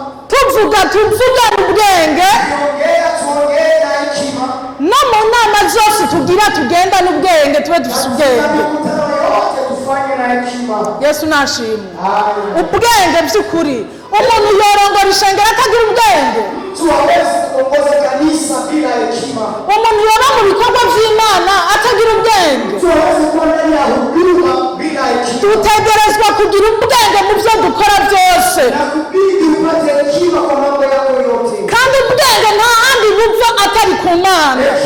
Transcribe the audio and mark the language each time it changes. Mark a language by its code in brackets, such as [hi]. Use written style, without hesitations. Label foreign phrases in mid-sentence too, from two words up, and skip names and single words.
[rn] Tuvuga n'ubwenge. [sw] Tuongee na hekima. [rn] No mu nama zose tugira tugenda n'ubwenge tube dufite ubwenge. Yesu nashimwe. Ubwenge by'ukuri. Umuntu yorongora ishengero atagira ubwenge. [sw] Tuongoze kanisa bila hekima. [rn] Umuntu yoba mu bikorwa by'Imana atagira ubwenge. Tutegerezwa kugira ubwenge mu byo dukora byose. Kandi ubwenge nta handi buva atari ku Mana.